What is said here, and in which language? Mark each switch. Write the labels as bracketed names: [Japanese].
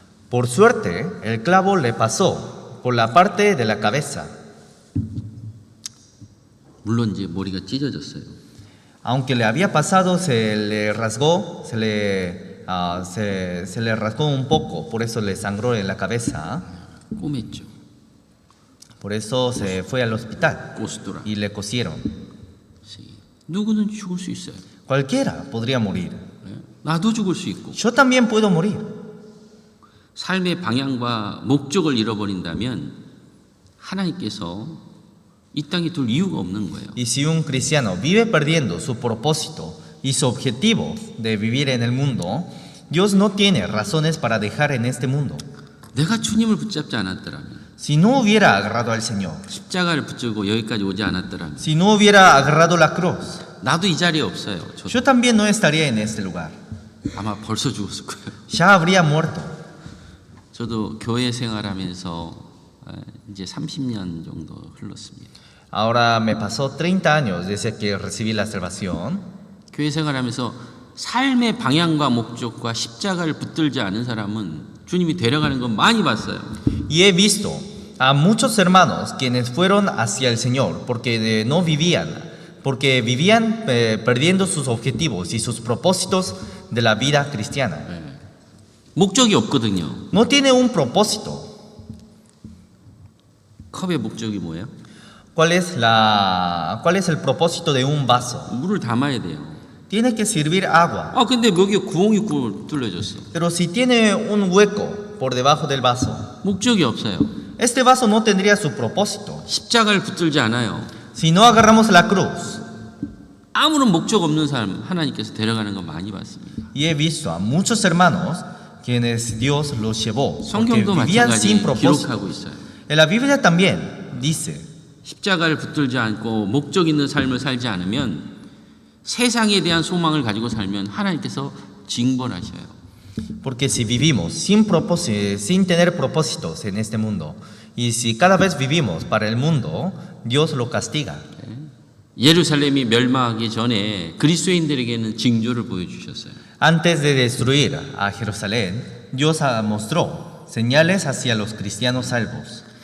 [Spanish] Por suerte, el clavo le pasó por la parte de la cabeza. [Korean] 물론 이제 머리가 찢어졌어요. [Spanish] Aunque le había pasado, se le rasgó un poco, por eso le sangró en la cabeza. [Korean] 꼬맸죠. [Spanish] Por eso se fue al hospital 고스도라. y le cosieron. [Korean] 누구는 죽을 수 있어요. [Spanish] Cualquiera podría morir. [Korean] 나도 죽을 수 있고. [Spanish] Yo también puedo morir. [Korean] 삶의 방향과 목적을 잃어버린다면 하나님께서 이 땅에 둘 이유가 없는 거예요. [Spanish] Y si un cristiano vive perdiendo su propósito y su objetivo de vivir en el mundo, Dios no tiene razones para dejar en este mundo. [Korean] 내가 주님을 붙잡지 않았더라면, [Spanish] Si no hubiera agarrado al Señor, [Korean] 십자가를 붙들고 여기까지 오지 않았더라면, [Spanish] si no hubiera agarrado la cruz, [Korean] 나도 이 자리에 없어요. [Spanish] yo también no estaría en este lugar. [Korean] 아마 벌써 죽었을 거예요. [Spanish] Ya habría muerto. [Korean] 저도 교회 생활하면서 이제 30년 정도 흘렀습니다. [Spanish] Ahora me pasó 30 años desde que recibí la salvación. [Korean] 교회 생활하면서 삶의 방향과 목적과 십자가를 붙들지 않은 사람은 주님이 데려가는 건 많이 봤어요. [Spanish] Y he visto a muchos hermanos quienes fueron hacia el Señor porque vivían perdiendo sus objetivos y sus propósitos de la vida cristiana. [Korean] 목적이 없거든요. [Spanish] No tiene un propósito. [Korean] 컵의 목적이 뭐예요? [Spanish] ¿Cuál es el propósito de un vaso? [Korean] 물을 담아야 돼요. [Spanish] Tiene que servir agua. [Korean] 근데 여기 구멍이 뚫려졌어. [Spanish] Pero si tiene un hueco por debajo del vaso, [Korean] 목적이 없어요. [Spanish] este vaso no tendría su propósito. [Korean] 십자가를 붙들지 않아요. [Spanish] Si no agarramos la cruz. [Korean] 아무런 목적 없는 사람 하나님께서 데려가는 거 많이 봤습니다. [Spanish] Y he visto a muchos hermanos quienes Dios los llevó porque [Korean] 성경도 [Spanish] vivían sin [Korean] 마찬가지 [Spanish] propósito. [Korean] 기록하고 있어요. [Spanish] En la Biblia también dice, [Korean] 십자가를 붙들지 않고 목적 있는 삶을 살지 않으면 세상에 대한 소망을 가지고 살면 하나님께서 징벌하셔요. [Spanish] porque si vivimos sin tener propósitos en este mundo, y si cada vez vivimos para el mundo, Dios lo castiga. [Korean] 예루살렘이 멸망하기 전에 그리스도인들에게는 징조를 보여주셨어요. [Spanish] Antes de destruir a Jerusalén, Dios mostró señales hacia los cristianos salvos.